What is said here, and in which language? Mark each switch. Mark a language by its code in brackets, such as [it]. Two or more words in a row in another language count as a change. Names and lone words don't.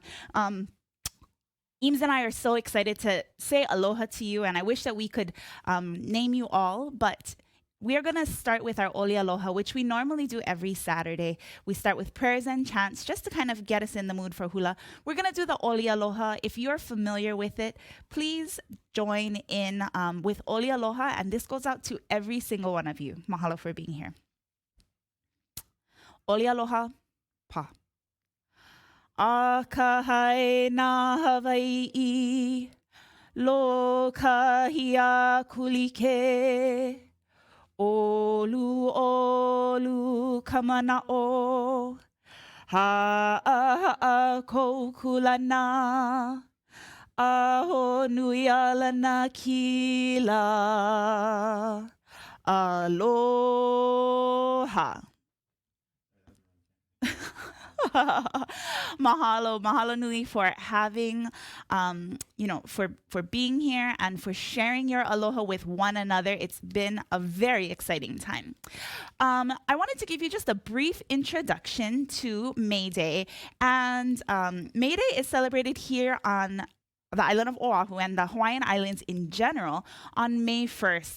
[en] Eames and I are so excited to say aloha to you, and I wish that we could name you all, but we are going to start with our Oli Aloha, which we normally do every Saturday. We start with prayers and chants just to kind of get us in the mood for hula. We're going to do the Oli Aloha. If you're familiar with it, please join in with Oli Aloha, and this goes out to every single one of you. Mahalo for being here. Oli Aloha, pa. [haw] Akahai na Hawaii, lo kahia kulike, olu olu kamana'o, ha'a kokulana, aho nui alana kila, aloha. Mahalo nui [en] for having, for being here and for sharing your aloha with one another. It's been a very exciting time. I wanted to give you just a brief introduction to May Day. And May Day is celebrated here on the island of Oahu and the Hawaiian Islands in general on May 1st.